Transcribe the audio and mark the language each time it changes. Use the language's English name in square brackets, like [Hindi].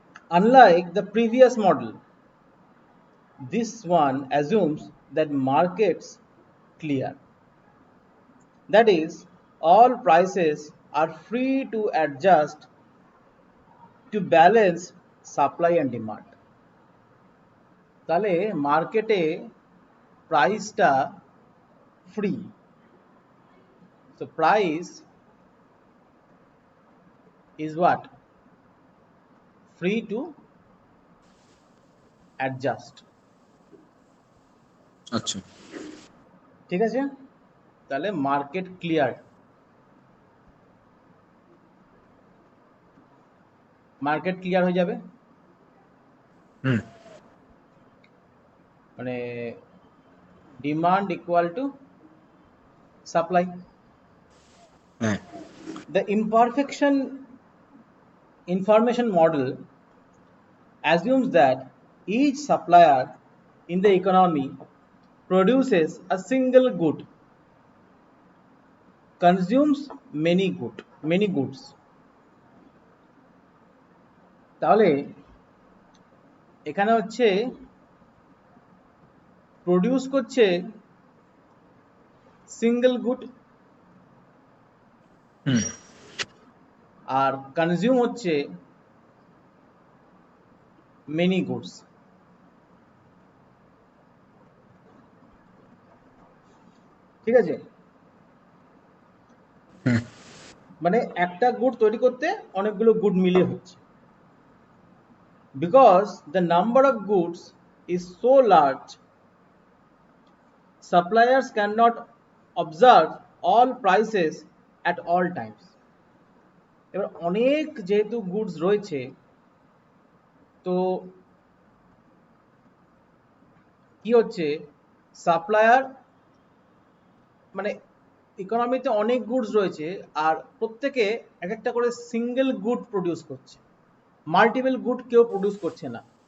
[English] Unlike the previous model, this one assumes that markets clear. That is, all prices are free to adjust to balance supply and demand. [Bangla] তাহলে মার্কেটে প্রাইসটা free, [English] so price is what? Free to adjust. [Bangla] আচ্ছা, ঠিক আছে, তাহলে market clear, market clear হয়ে যাবে। মানে demand equal to supply. [English] The imperfection information model assumes that each supplier in the economy produces a single good, consumes many goods. [Bangla] তাহলে এখানে হচ্ছে প্রডিউস করছে সিঙ্গেল গুড, আর কনজিউম হচ্ছে মেনি গুডস। ঠিক আছে, মানে একটা গুড তৈরি করতে অনেকগুলো গুড মিলে হচ্ছে। [English] Because the number of goods is so large, suppliers cannot observe all prices at all times. [Bangla] এবার অনেক যেহেতু গুডস রয়েছে, তো কি হচ্ছে, সাপ্লায়ার মানে ইকোনমিতে অনেক গুডস রয়েছে আর প্রত্যেকে এক একটা করে সিঙ্গেল গুড প্রডিউস করছে, মাল্টিপল গুড কেউ প্রডিউস করছে না।